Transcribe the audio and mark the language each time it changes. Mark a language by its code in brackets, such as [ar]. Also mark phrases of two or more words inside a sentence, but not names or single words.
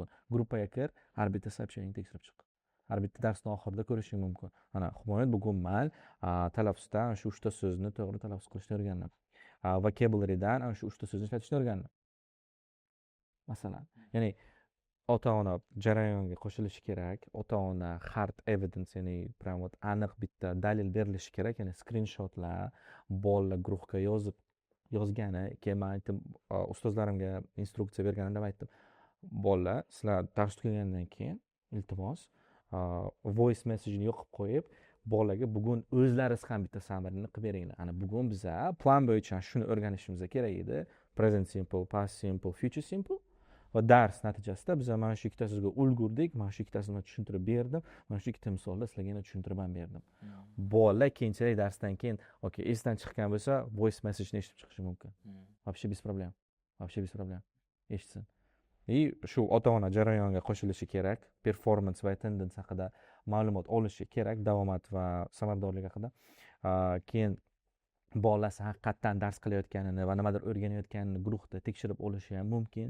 [uz] Gruppaga kir, har bitta so'zini tekshirib chiq. Har bitta darsning oxirida ko'rishing mumkin. Ana, Humoyat bugun men talaffuzdan shu 3 ta so'zni to'g'ri talaffuz qilishni o'rgandim. Vocabularydan shu 3 ta so'zni ishlatishni o'rgandim. Masalan, ya'ni ota-ona jarayonga qo'shilishi kerak. Ota-ona [en] hard evidence, [uz] ya'ni [ru] prям вот [uz] aniq bitta dalil berilishi kerak. Ya'ni screenshotlar bolalar guruhga yozgani, keyin men aytdim, ustozlarimga instruksiya berganimda aytdim. Bolalar, sizlar dars tugagandan keyin iltimos [en] voice message [uz] ni yoqib qo'yib, bolaga bugun o'zlaringiz ham bitta summaryni qilib beringlar. Ana bugun biza plan bo'yicha shuni o'rganishimiz kerak edi. [en] Present simple, past simple, future simple. [uz] Va dars natijasida biz mana shu ikkitasiga ulgurdik, mana shu ikkitasini tushuntirib berdim, mana shu ikkita misolda sizlarga yana tushuntirib ham berdim. Bolalar keyinchalik darsdan keyin, okey, esdan chiqqan bo'lsa, [en] voice message [uz] ni eshitib chiqishi mumkin. [ru] Вообще без проблем. Вообще без проблем. [uz] Eshitsin. Shu ota-ona jarayonga qo'shilishi kerak, performance va attendance haqida ma'lumot olishi kerak, davomat va samaradorlik haqida. Keyin bolalar haqiqatdan dars qilayotganini va nimadir o'rganayotganini guruhda tekshirib olishi ham mumkin.